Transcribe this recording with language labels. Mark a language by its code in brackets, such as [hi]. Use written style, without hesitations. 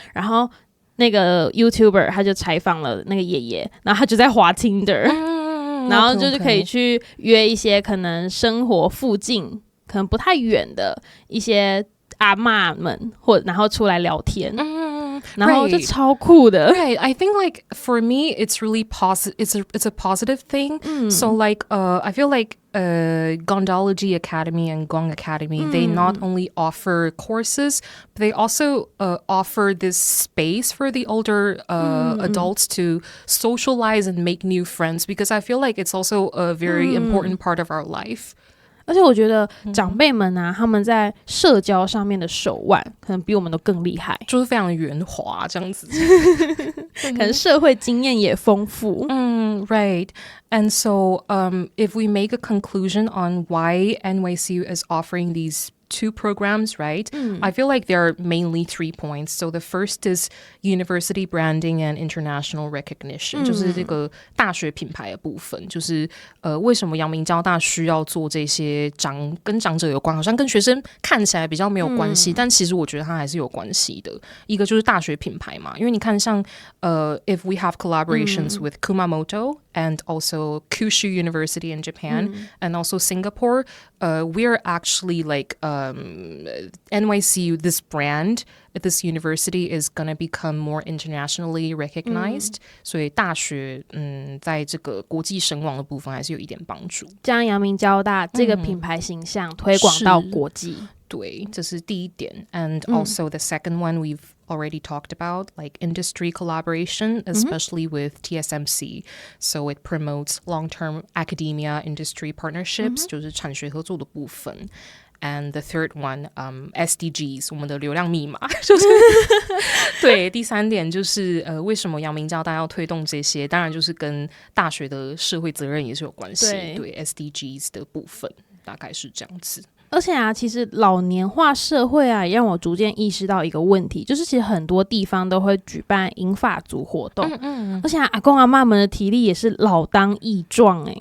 [zh] 然后那个 YouTuber 他就采访了那个爷爷，然后他就在滑 Tinder，然后就是可以去约一些可能生活附近可能不太远的一些。阿嬷们然后出来聊天，然后就超酷的。 [en] Right, I think like for me, it's really positive. It's a positive thing. So like, I feel like Gondology Academy and Gong Academy, they not only offer courses, but they also offer this space for the older adults to socialize and make new friends. Because I feel like it's also a very important part of our life. [zh] 而且我觉得长辈们啊，他们在社交上面的手腕可能比我们都更厉害，就是非常圆滑这样子，可能社会经验也丰富。 [en] Right. And so, if we make a conclusion on why NYCU is offering these two programs, right? I feel like there are mainly 3 points. So the first is university branding and international recognition. [zh] 就是这个大学品牌的部分，就是为什么阳明交大需要做这些跟长者有关，好像跟学生看起来比较没有关系，但其实我觉得它还是有关系的。一个就是大学品牌嘛，因为你看像 [en] if we have collaborations with Kumamoto and also Kyushu University in Japan and also Singapore, we're actually like NYCU, this brand at this university is going to become more internationally recognized. [zh] 所以大学在这个国际声望的部分还是有一点帮助，将阳明交大这个品牌形象推广到国际。对，这是第一点。 [en] And also the second one we've already talked about, like industry collaboration, especially with TSMC. So it promotes long-term academia industry partnerships, [zh] 就是产学合作的部分。 [en] And the third one, [zh] SDGs, 我们的流量密码，就是对。第三点就是为什么阳明交大要推动这些？当然就是跟大学的社会责任也是有关系。对 SDGs 的部分大概是这样子。而且啊，其实老年化社会啊，也让我逐渐意识到一个问题，就是其实很多地方都会举办银发族活动，而且阿公阿嬷们的体力也是老当益壮欸。